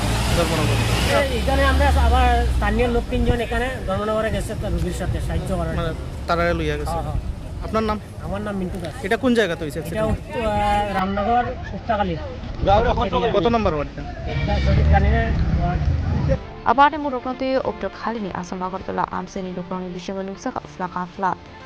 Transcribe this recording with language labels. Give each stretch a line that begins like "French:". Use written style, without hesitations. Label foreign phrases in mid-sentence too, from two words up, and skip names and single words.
Bangla: এখানে আমরা আবার স্থানীয় লোক 3জন এখানে ধর্মনগরে গেছে রোগীর সাথে সাহায্য করার। মানে তারা লইয়া গেছে। আপনার নাম? আমার নাম মিন্টু দাস। এটা কোন জায়গাতে হয়েছে? এটা রামনগর উত্তাকালী। কত নম্বর ওয়ার্ডটা? জানি না।
Kok Borok: Abade Muroknote Uptokali Asam Akotal Amsani Dukroni Bishamanusaka Flaka Flat.